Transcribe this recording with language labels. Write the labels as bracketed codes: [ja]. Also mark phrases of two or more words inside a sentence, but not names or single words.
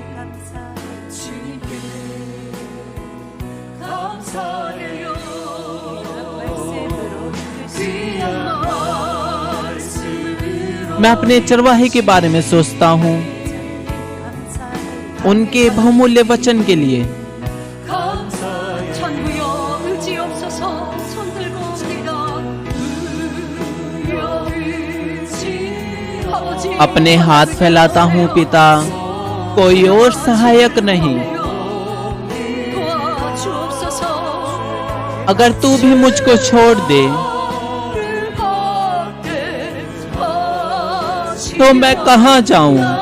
[hi] मैं अपने चरवाहे के बारे में सोचता हूँ, उनके बहुमूल्य वचन के लिए। [ko] 천부여 의지 없어서 손들고 옵니다. 아버지 [hi] अपने हाथ फैलाता हूँ पिता, कोई और सहायक नहीं। [ko] 도와주옵소서. [hi] अगर तू भी मुझको छोड़ दे तो मैं कहाँ जाऊँ?